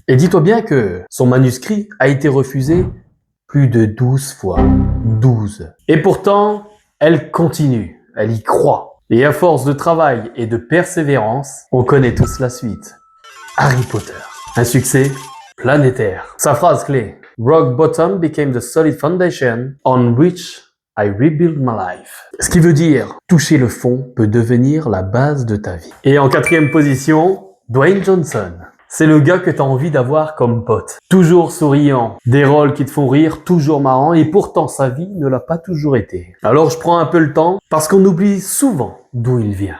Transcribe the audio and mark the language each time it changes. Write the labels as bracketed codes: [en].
[fr] Et dis-toi bien que son manuscrit a été refusé plus de 12 fois. 12. Et pourtant, elle continue. Elle y croit. Et à force de travail et de persévérance, on connaît tous la suite. Harry Potter. Un succès planétaire. Sa phrase clé. [en] Rock bottom became the solid foundation on which I rebuild my life. [fr] Ce qui veut dire, toucher le fond peut devenir la base de ta vie. Et en 4e position, Dwayne Johnson. C'est le gars que t'as envie d'avoir comme pote. Toujours souriant, des rôles qui te font rire, toujours marrant, et pourtant sa vie ne l'a pas toujours été. Alors je prends un peu le temps, parce qu'on oublie souvent d'où il vient.